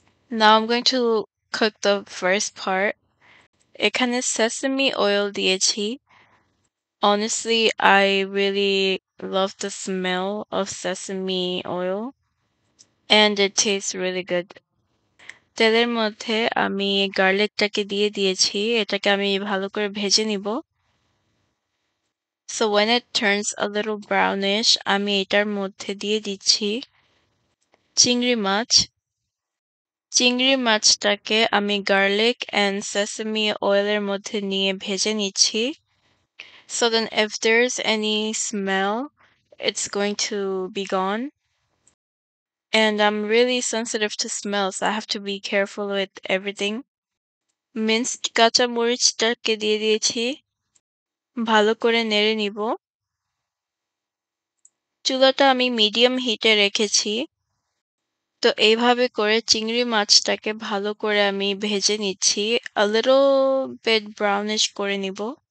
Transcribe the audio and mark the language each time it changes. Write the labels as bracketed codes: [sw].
[en] Now I'm going to cook the first part. [bn] এখানে sesame oil দিয়েছি। [en] Honestly, I really love the smell of sesame oil, and it tastes really good. [bn] তেলের মধ্যে আমি গার্লিকটাকে দিয়ে দিয়েছি, এটাকে আমি ভালো করে ভেজে নিব। [en] So when it turns a little brownish, [bn] আমি এটার মধ্যে দিয়ে দিচ্ছি চিংড়ি মাছ। চিংড়ি মাছটাকে আমি গার্লিক and sesame oilএর মধ্যে নিয়ে ভেজে নিচ্ছি। [en] So then if there's any smell, it's going to be gone. And I'm really sensitive to smell, so I have to be careful with everything. [bn] Minced কাঁচা মরিচটাকে দিয়ে দিয়েছি, ভালো করে নেড়ে নিব। চুলাটা আমি মিডিয়াম হিটে রেখেছি। তো এইভাবে করে চিংড়ি মাছটাকে ভালো করে আমি ভেজে নিচ্ছি, [en] a little bit brownish [bn] করে নিব।